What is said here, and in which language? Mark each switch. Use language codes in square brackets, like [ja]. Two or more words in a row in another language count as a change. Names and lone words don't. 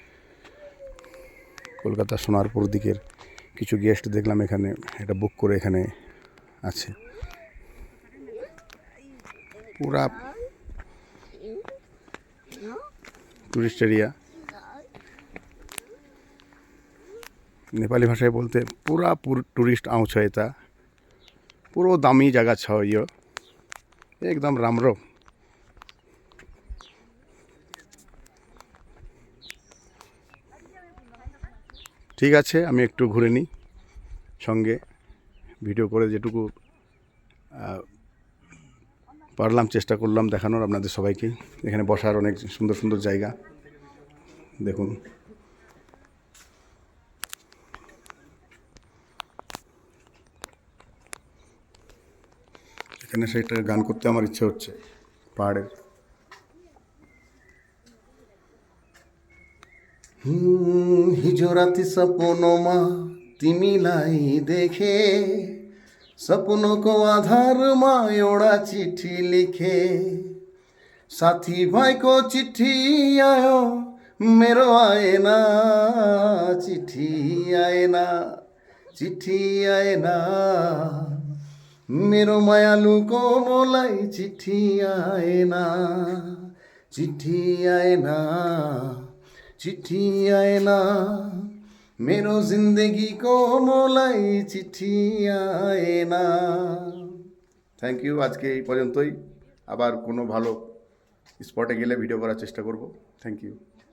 [bn] কলকাতা সোনারপুর দিকের কিছু গেস্ট দেখলাম এখানে এটা বুক করে এখানে আছে। পুরা টুরিস্ট এরিয়া, नेपाली भाषाয় বলতে [ne] पूरा टूरिस्ट आउँछ यता। पुरो दामी जग्गा छ यो, एकदम राम्रो। [bn] ঠিক আছে, আমি একটু ঘুরে নিই, সঙ্গে ভিডিও করে যেটুকু পারলাম চেষ্টা করলাম দেখানোর আপনাদের সবাইকে। এখানে বসার অনেক সুন্দর সুন্দর জায়গা দেখুন। এখানে সেটা গান করতে আমার ইচ্ছে হচ্ছে পাহাড়ের। [ne] हिजो राति सपनोमा तिमीलाई देखे, सपनों को आधार मायोड़ा चिट्ठी लिखे, साथी भाई को चिट्ठी आयो मेरो आए ना, चिट्ठी आए ना, चिट्ठी आए ना, मेरो मायालु को मोलाई चिट्ठी आए ना, चिट्ठी आए ना, चिट्ठी आए ना, मेरो जिंदगी को मोलाई चिट्ठी आए ना। [en] Thank you, [bn] আজকে এই পর্যন্তই। আবার কোনো ভালো স্পটে গেলে ভিডিও করার চেষ্টা করব। [en] Thank you.